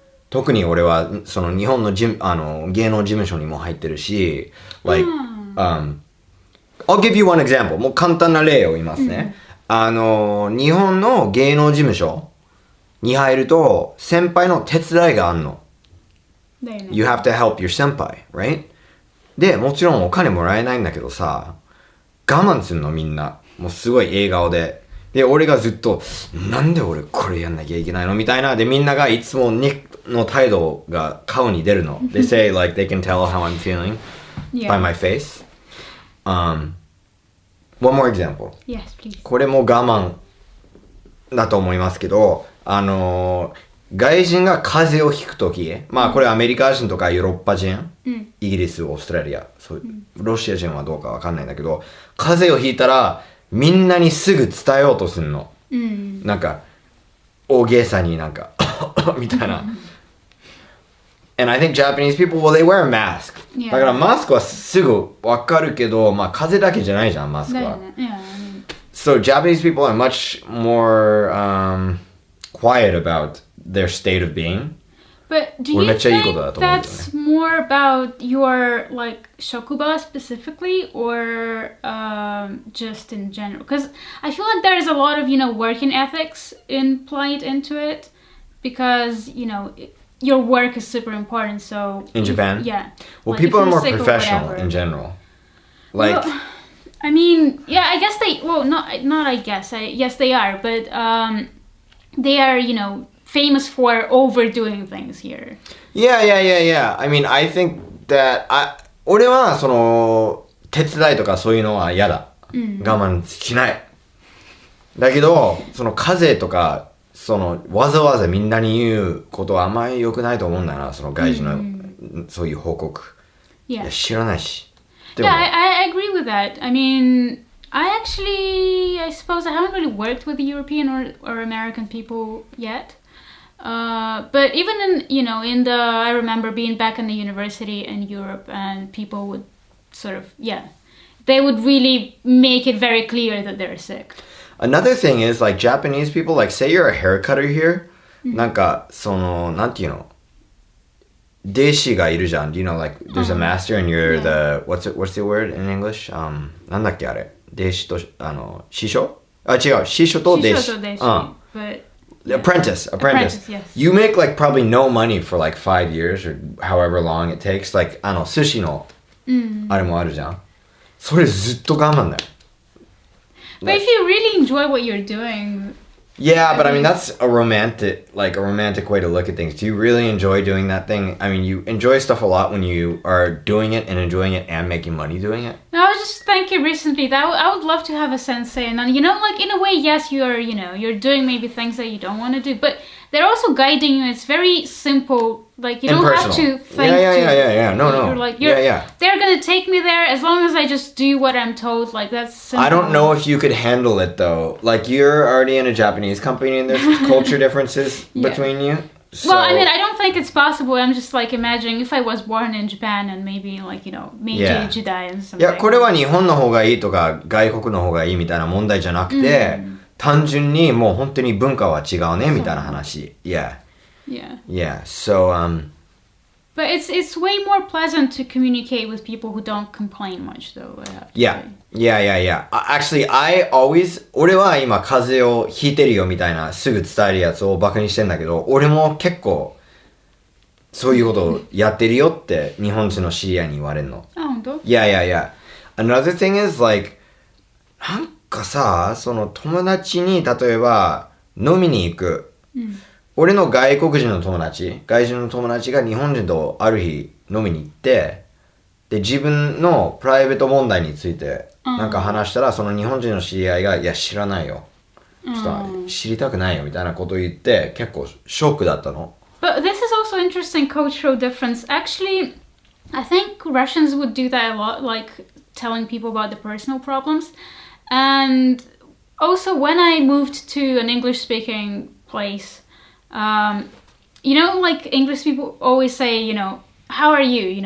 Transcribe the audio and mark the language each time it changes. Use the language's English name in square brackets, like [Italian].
[Japanese] 特に俺はその日本の芸能事務所にも入ってるし、 [English] like, I'll give you one example. [Japanese] もう簡単な例を言いますね。日本の芸能事務所に入ると先輩の手伝いがあんの。 [English] You have to help your 先輩、right? [Japanese] で、もちろんお金もらえないんだけどさ、我慢すんのみんな。もうすごい笑顔で。で、俺がずっと、なんで俺これやんなきゃいけないのみたいな。で、みんながいつもNickの態度が顔に出るの。 [English] They say like they can tell how I'm feeling by my face. One more example. Yes, please. [Japanese] これも我慢だと思いますけど、外人が風邪をひくとき、まあこれアメリカ人とかヨーロッパ人、イギリス、オーストラリア、ロシア人はどうかわかんないんだけど、風邪をひいたらみんなにすぐ伝えようとするの。なんか、大げさになんか、みたいな。 [English] And I think Japanese people, well, they wear a mask. [Japanese] だからマスクはすぐわかるけど、まあ風邪だけじゃないじゃん、マスクは。 [English] So Japanese people are much more quiet about their state of being. But do you think that's more about your like shokuba specifically or just in general? Because I feel like there's a lot of, working ethics implied into it because, your work is super important. So in Japan? Yeah. Well, people are more professional in general. Like... Well, I mean, yeah, I guess not I guess. Yes, they are. But they are, famous for overdoing things here. Yeah. I mean, I think that [Japanese] 俺はその手伝いとかそういうのは嫌だ。我慢しない。だけど、その風邪とかそのわざわざみんなに言うことはあんまり良くないと思うんだよな。その外人のそういう報告。いや知らないし。 [English] Yeah, I agree with that. I mean, I suppose I haven't really worked with European or American people yet. But even I remember being back in the university in Europe and people would sort of, they would really make it very clear that they're sick. Another thing is like Japanese people, like say you're a hair cutter here, [Japanese] なんかそのなんていうの弟子がいるじゃん。 [English] Do you know like there's a master and you're the what's the word in English? [Japanese] なんだっけあれ弟子と師匠？あ違う師匠と弟子。師匠と弟子。 [English] But Apprentice. Yes. You make like probably no money for like 5 years or however long it takes. [Japanese] Like 寿司のあれもあるじゃん。それずっと我慢だよ。 [English] But if you really enjoy what you're doing. Yeah, but I mean that's a romantic way to look at things. Do you really enjoy doing that thing? I mean, you enjoy stuff a lot when you are doing it and enjoying it and making money doing it. No, I was just thinking recently that I would love to have a sensei, and like in a way, yes, you're doing maybe things that you don't want to do, but they're also guiding you. It's very simple. Like you don't have to think. Yeah. No. You're like they're gonna take me there as long as I just do what I'm told. Like that's simple. I don't know if you could handle it though. Like you're already in a Japanese company and there's culture differences between you. So... Well, I mean, I don't think it's possible. I'm just like imagining if I was born in Japan and maybe like Meiji Jidai and something. [Japanese] いやこれは日本の方がいいとか外国の方がいいみたいな問題じゃなくて、単純にもう本当に文化は違うねみたいな話。 [English] Yeah. So But it's way more pleasant to communicate with people who don't complain much, though. Yeah. [Japanese] Actually,俺は今風邪をひいてるよみたいなすぐ伝えるやつをバカにしてんだけど、俺も結構そういうことをやってるよって日本人の知り合いに言われるの。あ、本当？ [English] Yeah. Another thing is like [Japanese] なんかさ、その友達に例えば飲みに行く。俺の外人の友達が日本人とある日飲みに行って、で自分のプライベート問題についてなんか話したら、その日本人の知り合いがいや知らないよ、ちょっと知りたくないよみたいなことを言って結構ショックだったの。 [English] But this is also interesting cultural difference. Actually, I think Russians would do that a lot, like telling people about the personal problems. And also when I moved to an English-speaking place, like English people always say, how are you?